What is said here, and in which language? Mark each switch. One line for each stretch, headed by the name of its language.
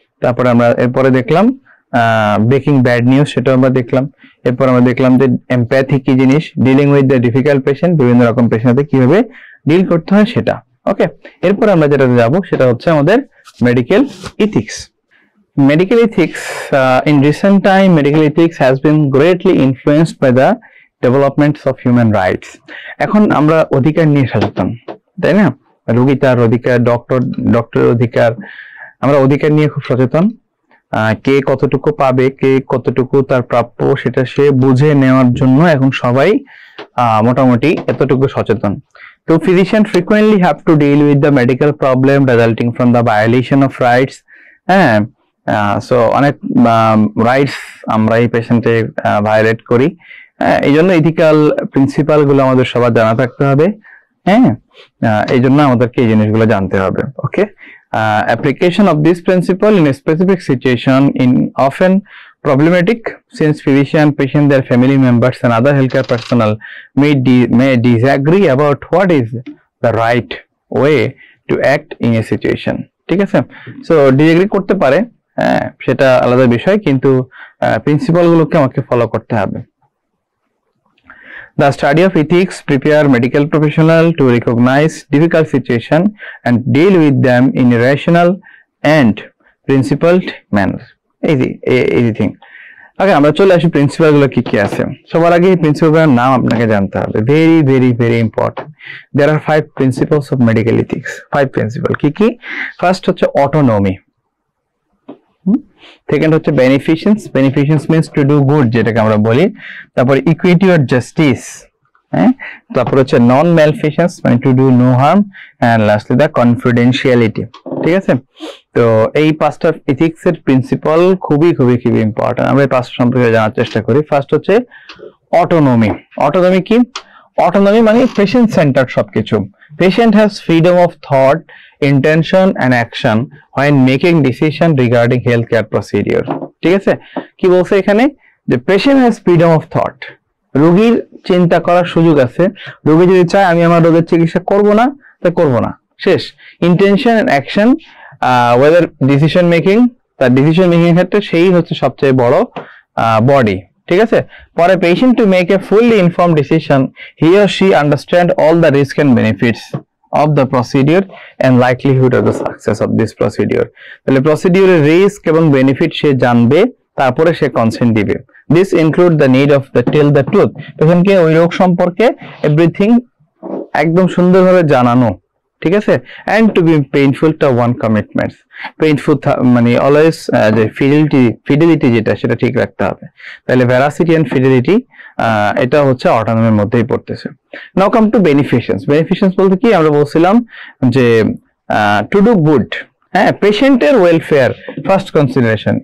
Bangla: তারপরে আমরা এরপরে দেখলাম ব্রেকিং ব্যাড নিউজ, সেটা আমরা দেখলাম। এরপর আমরা দেখলাম যে এমপ্যাথি কি জিনিস,
English: dealing with the difficult patient,
Bangla: বিভিন্ন রকম পেশেন্টদের কিভাবে ডিল করতে হয় সেটা। ওকে, এরপর আমরা যেটা যাব সেটা হচ্ছে আমাদের medical ethics.
English: Medical ethics, in recent time, medical ethics has been greatly influenced by the developments of human rights.
Bangla: এখন আমরা অধিকার নিয়ে সচেতন, তাই না? রোগী তার অধিকার, ডক্টর অধিকার, আমরা অধিকার নিয়ে খুব সচেতন। কে কতটুকু পাবে, কে কতটুকু তার প্রাপ্য, সেটা সে বুঝে নেওয়ার জন্য এখন সবাই মোটামুটি এতটুকু সচেতন।
English: তো physicians frequently have to deal with the medical problem resulting from the violation of rights.
Bangla: হ্যাঁ, সো অনেক রাইটস আমরা এই পেশেন্টে ভায়োলেট করি, এই জন্য ইথিক্যাল প্রিন্সিপাল গুলো আমাদের সবার জানা থাকতে হবে। হ্যাঁ, এই জন্য আমাদেরকে এই জিনিসগুলো জানতে হবে।
English: Okay, application of this principle in a specific situation in often problematic, since physician, patient, their family members and other healthcare personnel may disagree about what is the right way to act in a situation.
Bangla: ঠিক আছে, so disagree করতে পারে, হ্যাঁ, সেটা আলাদা বিষয়, কিন্তু principal গুলোকে আমাকে ফলো করতে হবে।
English: The study of ethics prepare medical professional to recognize difficult situation and deal with them in a rational and principled manner. Easy thing.
Bangla: Okay, আমরা চলে আসি প্রিন্সিপাল গুলো কি কি আছে। সবার আগে প্রিন্সিপাল গুলোর নাম আপনাকে জানতে হবে,
English: very important. There are 5 principles of medical ethics.
Bangla: 5 principle কি কি? ফার্স্ট হচ্ছে অটোনমি, সেকেন্ড হচ্ছে বেনিফিশিয়েন্স,
English: beneficence means to do good
Bangla: যেটাকে আমরা বলি, তারপর ইকুইটি অর জাস্টিস, হ্যাঁ, তারপর হচ্ছে নন ম্যালফিশিয়েন্স মানে
English: To do no harm, and lastly the confidentiality.
Bangla: ঠিক আছে, তো এই পাঁচটা এথিক্স এর প্রিন্সিপাল খুবই ইম্পর্টেন্ট। আমরা এই পাঁচটা সম্পর্কে জানার চেষ্টা করি। ফার্স্ট হচ্ছে অটোনমি। অটোনমি কি? অটোনমি মানে পেশেন্ট সেন্টার্ড সবকিছু।
English: Patient has freedom of thought, intention and action when making decision regarding healthcare procedure.
Bangla: ঠিক আছে, কি বলছে এখানে? যে
English: patient has freedom of thought,
Bangla: রোগীর চিন্তা করার সুযোগ আছে। রোগী যদি চায় আমি আমার রোগের চিকিৎসা করব না, তা করব না, শেষ।
English: intention and action, whether decision making,
Bangla: তার ডিসিশন মেকিং ক্ষেত্রে সেই হচ্ছে সবচেয়ে বড় বডি।
English: ঠিক আছে, for a patient to make a fully informed decision, he or she understand all the risk and benefits of the procedure and likelihood of the success of this procedure.
Bangla: তাহলে প্রসিডিউরের risk এবং benefit সে জানবে, তারপরে সে consent দিবে।
English: This include the need of the tell the truth,
Bangla: পেশেন্টকে ওই রোগ সম্পর্কে everything একদম সুন্দরভাবে জানানো। ঠিক আছে,
English: and to be painful to one commitments,
Bangla: painful মানে অলওয়েজ যে ফিডেলিটি যেটা সেটা ঠিক রাখতে হবে। তাহলে ভেরাসিটি এন্ড ফিডেলিটি এটা হচ্ছে অটোনমির মধ্যেই পড়তেছে।
English: Now come to beneficence.
Bangla: বেনিফিশিয়েন্স বলতে কি? আমরা বলছিলাম যে
English: to do good,
Bangla: হ্যাঁ, পেশেন্টের ওয়েলফেয়ার ফার্স্ট কনসিডারেশন।